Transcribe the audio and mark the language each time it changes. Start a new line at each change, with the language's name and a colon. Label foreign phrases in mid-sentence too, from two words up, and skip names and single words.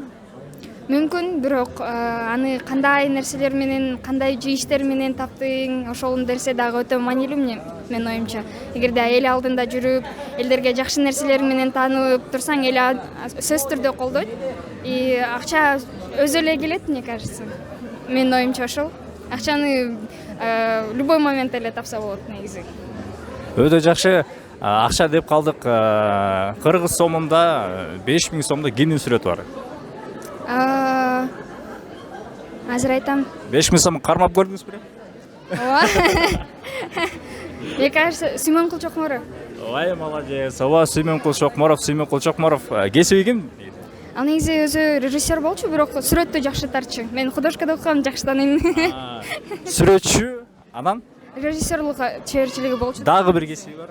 Kyrgyz: Мүмкүн, бирок аны кандай нерселер менен, кандай жыйыштар менен таптың, ошол нерсе дагы өтө маанилүү мен оюмча. Эгерде эл алдында жүрүп, элдерге жакшы нерселер менен таанып турсаң, эл сөзсүз түрдө колдойт. И акча өзү эле келет,
Russian: мне кажется.
Kyrgyz: Мен оюмча ошол. Акчаны
Russian: любой момент
Kyrgyz: эле тапса болот негизи. Өтө жакшы. Акча деп калдык. Кыргыз сомунда 5000 сомдо кимдин сүрөтү бар? Азыр айтам. 5000 сом кармап көрдүңүзбү? Ооба.
Russian: Мне кажется,
Kyrgyz: Сүймөнкул Чокморов.
Russian: Ой, молодец.
Kyrgyz: Ооба, Сүймөнкул Чокморов. Кесиби ким? Ал негизи өзү режиссер болчу, бирок сүрөттү жакшы тартчу. Мен художкада окугам, жакшы тааныйм. Сүрөтчү, анан? Режиссерлук чеберчилиги болчу. Дагы бир кесиби бар?